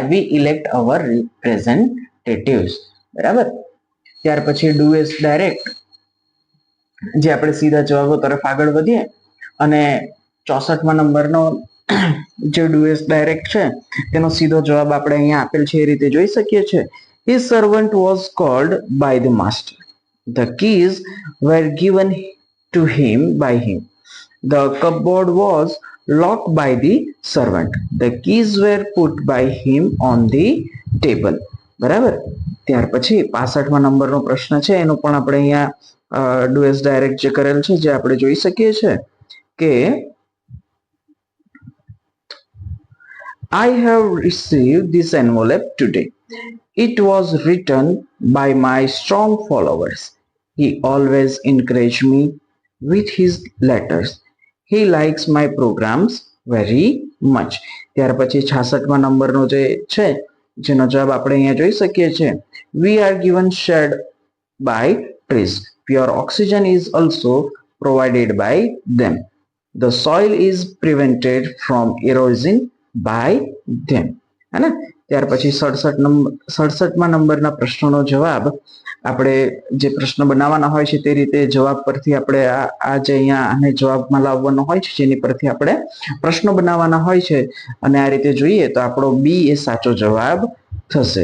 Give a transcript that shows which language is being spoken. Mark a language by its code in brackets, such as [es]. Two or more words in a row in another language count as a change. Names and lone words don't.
[en] We elect our representatives. બરાબર. [gu] ત્યાર પછી [en] do as direct, [gu] જે આપણે સીધા જવાબો તરફ આગળ વધીએ, અને 64મા નંબરનો જે [en] do as direct [gu] છે તેનો સીધો જવાબ આપણે અહીંયા આપેલ છે એ રીતે જોઈ શકીએ છીએ. [en] His servant was called by the master. The keys were given to him by him. The cupboard was locked by the servant. The keys were put by him on the table. [gu] બરાબર. ત્યાર પછી 65મા નંબરનો પ્રશ્ન છે, એનો પણ આપણે અહીંયા [en] do as direct [gu] જે કરેલ છે, જે આપણે જોઈ શકીએ છીએ કે [en] I have received this envelope today. It was written by my strong followers. He always encouraged me with his letters. He likes my programs very much. [gu] ત્યાર પછી 66મા નંબરનો જે છે, જેનો જવાબ આપણે અહીંયા જોઈ શકીએ છીએ, [en] we are given shade by trees. Pure oxygen is also provided by them. The soil is prevented from erosion by them. [hi] है ना. [gu] ત્યાર પછી 67મા નંબરના પ્રશ્નનો જવાબ આપણે જે પ્રશ્ન બનાવવાના હોય છે તે રીતે જવાબ પરથી આપણે આ જે અહીંયા આને જવાબમાં લાવવાનો હોય છે, જેની પરથી આપણે પ્રશ્નો બનાવવાના હોય છે, અને આ રીતે જોઈએ તો આપણો બી એ સાચો જવાબ થશે.